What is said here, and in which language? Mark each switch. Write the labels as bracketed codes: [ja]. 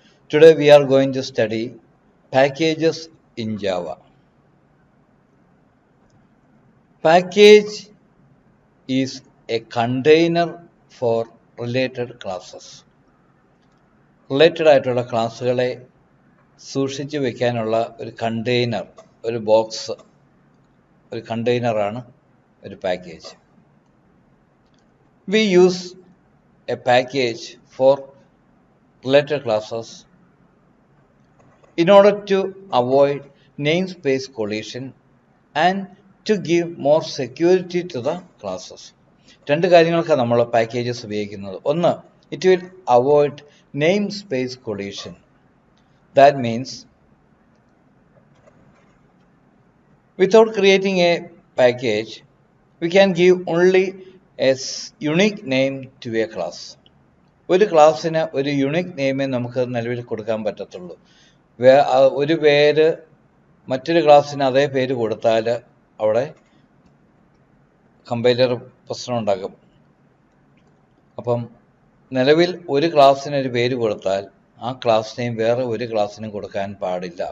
[en] Today we are going to study packages in Java. Package is a container for related classes. [ml] Related ആയിട്ടുള്ള ക്ലാസ്സുകളെ സൂക്ഷിച്ചു വെക്കാനുള്ള ഒരു container, ഒരു box, ഒരു കണ്ടെയ്നറാണ് ഒരു package. [en] We use a package for related classes in order to avoid namespace collision and to give more security to the classes. [ml] രണ്ട് കാര്യങ്ങൾക്കാണ് നമ്മൾ packages ഉപയോഗിക്കുന്നത്. ഒന്ന്, [en] it will avoid namespace collision. That means without creating a package, we can give only a unique name to a class. [ml] ഒരു ക്ലാസ്സിന് ഒരു unique നെയിമേ നമുക്ക് നിലവിൽ കൊടുക്കാൻ പറ്റത്തുള്ളൂ. ഒരു പേര് മറ്റൊരു ക്ലാസ്സിന് അതേ പേര് കൊടുത്താൽ അവിടെ കമ്പൈലർ പ്രശ്നം ഉണ്ടാകും. അപ്പം നിലവിൽ ഒരു ക്ലാസ്സിന് ഒരു പേര് കൊടുത്താൽ ആ ക്ലാസ് നെയിം വേറെ ഒരു ക്ലാസ്സിനും കൊടുക്കാൻ പാടില്ല.